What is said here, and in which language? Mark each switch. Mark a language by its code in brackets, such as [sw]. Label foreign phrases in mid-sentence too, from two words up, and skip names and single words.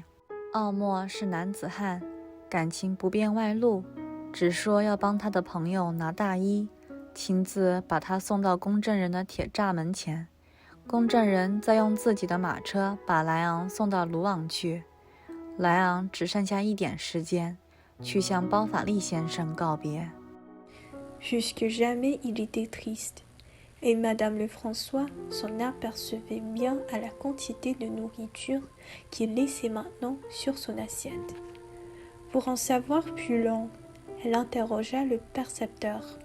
[zh] 奥莫是男子汉，感情不便外露，只说要帮他的朋友拿大衣，亲自把他送到公证人的铁栅门前，公证人再用自己的马车把莱昂送到卢昂去。莱昂只剩下1点时间，去向包法利先生告别。 [fr] Jusque jamais il était triste, et Madame Lefrançois s'en apercevait bien à la quantité de nourriture qu'il laissait maintenant sur son assiette. Pour en savoir plus long, elle interrogea le percepteur.